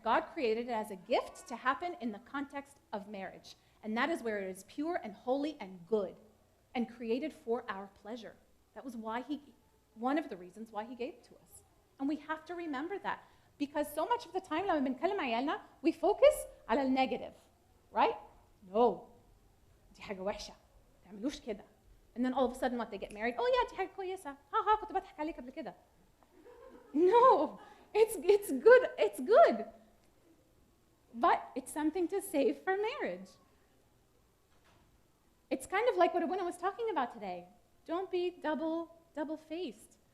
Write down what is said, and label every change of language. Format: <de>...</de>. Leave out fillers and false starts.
<en>God created it as a gift to happen in the context of marriage. And that is where it is pure and holy and good and created for our pleasure. That was one of the reasons why he gave it to us. And we have to remember that. Because so much of the time</en> <ar>لما بنكلم عيالنا</ar> <en>we focus</en> <ar>على النيجاتيف,</ar> <en>right?</en> <ar>No, دي حاجة وحشة, ما تعملوش كده.</ar> <en>And then all of a sudden what they get married, oh yeah,</en> <ar>دي حاجة كويسة, كنت بضحك عليك قبل كده.</ar> <en>No, it's good. But it's something to save for marriage. It's kind of like what Abuna was talking about today. Don't be double-faced.</en>